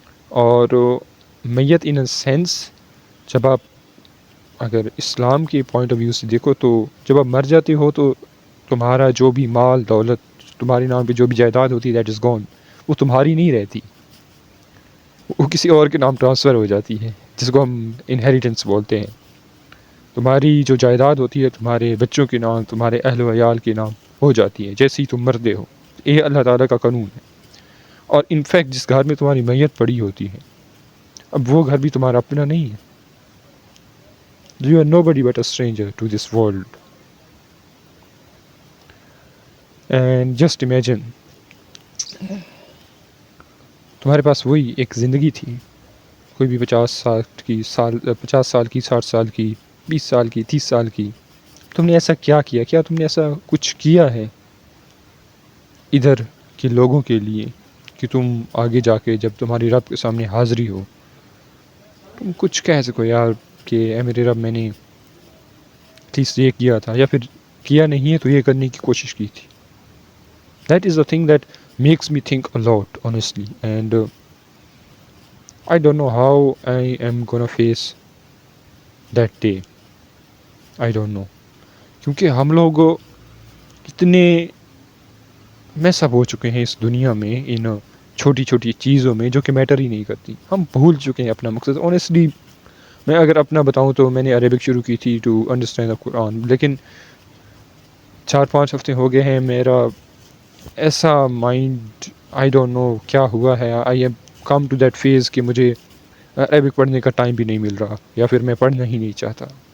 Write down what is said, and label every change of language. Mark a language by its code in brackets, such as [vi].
[ur] اور میت [en] in a sense, [ur] جب آپ اگر اسلام کے پوائنٹ آف ویو سے دیکھو تو جب آپ مر جاتے ہو تو تمہارا جو بھی مال دولت، تمہارے نام پہ جو بھی جائیداد ہوتی ہے، [en] that is gone, [ur] وہ تمہاری نہیں رہتی، وہ کسی اور کے نام ٹرانسفر ہو جاتی ہے، جس کو ہم انہیریٹنس بولتے ہیں. تمہاری جو جائیداد ہوتی ہے تمہارے بچوں کے نام، تمہارے اہل و عیال کے نام ہو جاتی ہے جیسے ہی تم مرتے ہو. یہ اللہ تعالیٰ کا قانون ہے. اور انفیکٹ جس گھر میں تمہاری میت پڑی ہوتی ہے، اب وہ گھر بھی تمہارا اپنا نہیں ہے. [en] You are nobody but a stranger to this world. And just imagine [ur] تمہارے پاس وہی ایک زندگی تھی، کوئی بھی 50 سال کی 60 سال کی 20 سال کی 30 سال کی. تم نے ایسا کیا تم نے ایسا کچھ کیا ہے ادھر کے لوگوں کے لیے کہ تم آگے جا کے جب تمہاری رب کے سامنے حاضری ہو تم کچھ کہہ سکو یار کہ اے میرے رب، میں نے ایٹ لیسٹ یہ کیا تھا، یا پھر کیا نہیں ہے تو یہ کرنے کی کوشش کی تھی. [en] That is a thing that makes me think a lot honestly. And I don't know how I am gonna face that day. I don't know. [ur] کیونکہ ہم لوگ اتنے میس اپ ہو چکے ہیں اس دنیا میں، ان چھوٹی چھوٹی چیزوں میں جو کہ میٹر ہی نہیں کرتی. ہم بھول چکے ہیں اپنا مقصد. آنیسٹلی میں اگر اپنا بتاؤں تو میں نے عربک شروع کی تھی [en] to understand the قرآن، [ur] لیکن 4-5 ہفتے ہو گئے ہیں، میرا ایسا مائنڈ [en] I don't know [ur] کیا ہوا ہے، [en] I am come to that phase [ur] کہ مجھے عربک پڑھنے کا ٹائم بھی نہیں مل رہا، یا پھر میں پڑھنا ہی نہیں چاہتا.